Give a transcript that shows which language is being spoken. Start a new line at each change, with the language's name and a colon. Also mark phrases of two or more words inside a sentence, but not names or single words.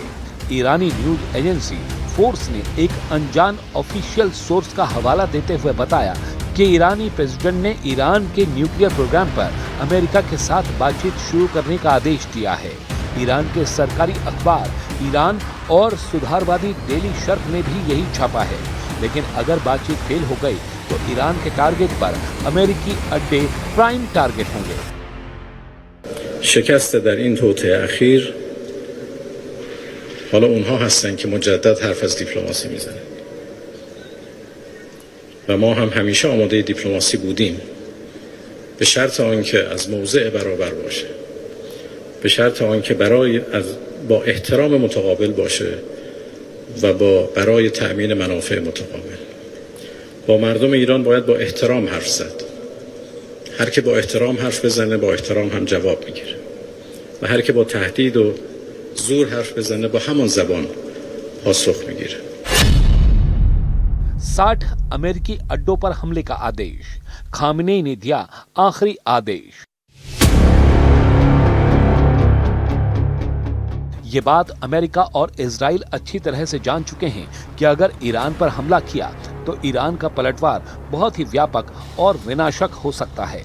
Hindi: ईरानी न्यूज एजेंसी फोर्स ने एक अनजान
English: official source
Hindi: का हवाला देते हुए बताया कि ईरानी प्रेसिडेंट ने ईरान के
English: nuclear program
Hindi: पर अमेरिका के साथ बातचीत शुरू करने का आदेश दिया है। ईरान के सरकारी अखबार ईरान और सुधारवादी डेली शर्फ ने भी यही छापा है, लेकिन अगर बातचीत फेल हो गई तो ईरान के टारगेट पर अमेरिकी अड्डे
English: prime target
Hindi: होंगे।
Persian: شکست در این توطئه اخیر حالا اونها هستن که مجدد حرف از دیپلماسی میزنن و ما هم همیشه آماده دیپلماسی بودیم، به شرط آنکه از موضع برابر باشه، به شرط آنکه با احترام متقابل باشه و برای تأمین منافع متقابل. با مردم ایران باید با احترام حرف زد. هر که با احترام حرف بزنه با احترام هم جواب میگیره و هر که با تهدید و زور حرف بزنه با همان زبان پاسخ میگیره.
Hindi: 60 अमेरिकी अड्डों पर हमले का आदेश, खामनेई ने दिया आखिरी आदेश। ये बात अमेरिका और इजराइल अच्छी तरह से जान चुके हैं कि अगर ईरान पर हमला किया तो ईरान का पलटवार बहुत ही व्यापक और विनाशक हो सकता है।